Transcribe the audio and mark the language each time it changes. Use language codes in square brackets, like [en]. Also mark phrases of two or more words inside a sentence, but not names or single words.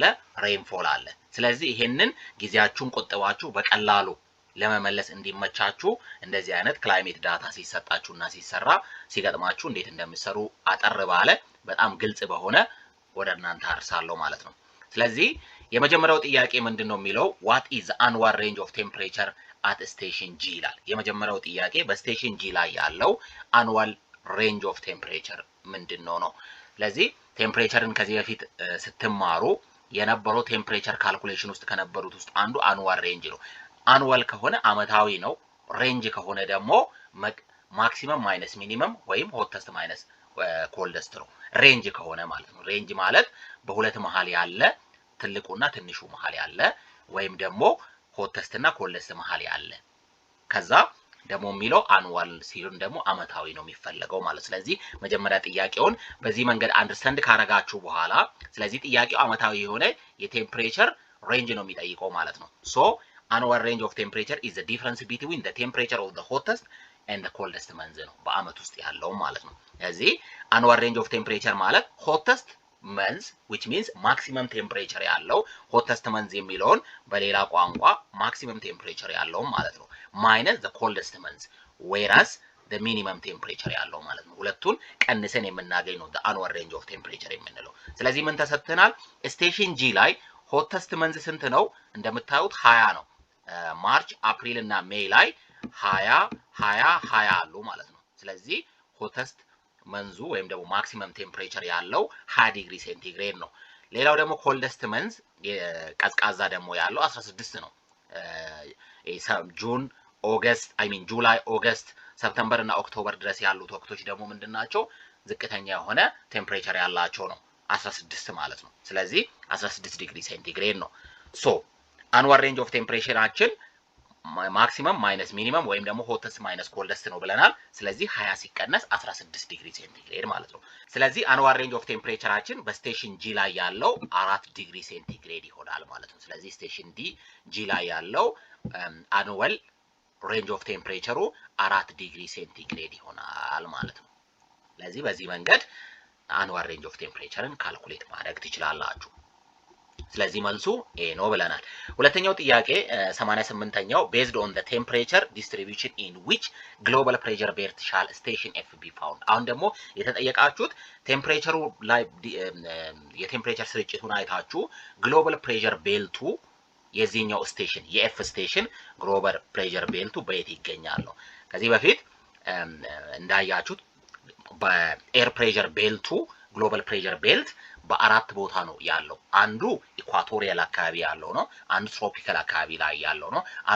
[am] ሬንፎል አለ። ስለዚህ ይሄንን ጊዜያችሁን ቆጥባችሁ በቀላሉ ለመመለስ እንዲመቻችሁ እንደዚህ አይነት ክላይሜት ዳታ ሲሰጣችሁና ሲሰራ ሲገጥማችሁ እንዴት እንደምትሰሩ አጠር ባለ በጣም ግልጽ በሆነ ወደ እናንተ አርሳለሁ ማለት ነው። ስለዚህ የመጀመሪያው ጥያቄ ምንድነው የሚለው [en] what is the annual range of temperature at station G [am] ይላል። የመጀመሪያው ጥያቄ በስቴሽን G ላይ ያለው annual [en] range of temperature [am] ምንድነው ነው። ስለዚህ ቴምፕሬቸርን ከዚህ በፊት ስትማሩ የነበረው [en] temperature calculation [am] ውስጥ ከነበሩት ውስጥ አንዱ [en] annual range [am] ነው። annual ከሆነ አመታዊ ነው። ሬንጅ ከሆነ ደግሞ [en] maximum minus minimum [am] ወይም [en] hottest minus coldest [am] ነው። ሬንጅ ከሆነ ማለት ነው። ሬንጅ ማለት በሁለት መሃል ያለ ትልቁና ትንሹ መሃል ያለ ወይም ደግሞ ሆተስት እና ኮልደስት መሃል ያለ ከዛ ደግሞ የሚለው አንዋል ሲሆን ደግሞ አመታዊ ነው የሚፈለገው ማለት። ስለዚህ መጀመሪያ ጥያቄውን በዚህ መንገድ አንደርስታንድ ካረጋችሁ በኋላ ስለዚህ ጥያቄው አመታዊ የሆነ የቴምፕሬቸር ሬንጅ ነው የሚጠይቀው ማለት ነው። [en] so annual range of temperature is the difference between the temperature of the hottest and the coldest month [am] ነው በአመት ውስጥ ያለው ማለት ነው። ስለዚህ [en] annual range of temperature ማለት hottest month which means maximum temperature ያለው hottest month [am] የሚለውን በሌላ ቋንቋ [en] maximum temperature [am] ያለው ማለት ነው [en] minus the coldest month whereas the minimum temperature [am] ያለው ማለት ነው። ሁለቱን ቀንሰን የምናገኝ ነው [en] the annual range of temperature [am] የምንለው። ስለዚህ ምን ተሰጥተናል? ስቴሽን G ላይ [en] hottest month [am] ስንት ነው? እንደምታዩት 20 ነው። ማርች አፕሪል እና ሜይ ላይ 20 አሉ ማለት ነው። ስለዚህ [en] hottest month [am] ወይም ደግሞ [en] maximum temperature [am] ያለው 20 [en] degree centigrade [am] ነው። ሌላው ደግሞ [en] coldest month [am] ቀዝቃዛ ደግሞ ያለው 16 ነው። [en] June August July August September [am] እና ኦክቶበር ድረስ ያሉት ወቅቶች ደግሞ ምንድናቸው? ዝቅተኛ የሆነ ቴምፕሬቸር ያላቸው ነው 16 ማለት ነው። ስለዚህ 16 [en] degree centigrade [am] ነው። [en] so annual range of temperature maximum minus minimum [am] ወይም ደግሞ [en] hottest minus coldest [am] ነው ብለናል። ስለዚህ 20 ሲቀነስ 16 [en] degree centigrade [am] ማለት ነው። ስለዚህ [en] annual range of temperature [am] በስቴሽን G ላይ ያለው 4 [en] degree centigrade [am] ይሆናል ማለት ነው። ስለዚህ ስቴሽን G ላይ ያለው [en] annual range of temperature 4 degree centigrade [am] ይሆናል ማለት ነው። ስለዚህ በዚህ መንገድ [en] annual range of temperature [am] ካልኩሌት ማድረግ ትችላላችሁ። ስለዚህ መልሱ ኤ ነው ብለናል። ሁለተኛው ጥያቄ 88ኛው [en] based on the temperature distribution in which global pressure belt shall station F be found። [am] አሁን ደግሞ የተጠየቃችሁት ቴምፕሬቸሩ ላይ የቴምፕሬቸር ስርጭቱን አይታችሁ [en] global pressure belt [am] የዚህኛው ስቴሽን የኤፍ ስቴሽን [en] global pressure belt [am] በየት ይገኛል ነው። ከዚህ በፊት እንዳያችሁት [en] air pressure belt global pressure belt [am] በአራት ቦታ ነው ያለው። አንዱ ኢኳቶሪያል አካባቢ ያለው ነው፣ አንዱ ትሮፒካል አካባቢ ላይ ያለው ነው፣ አንዱ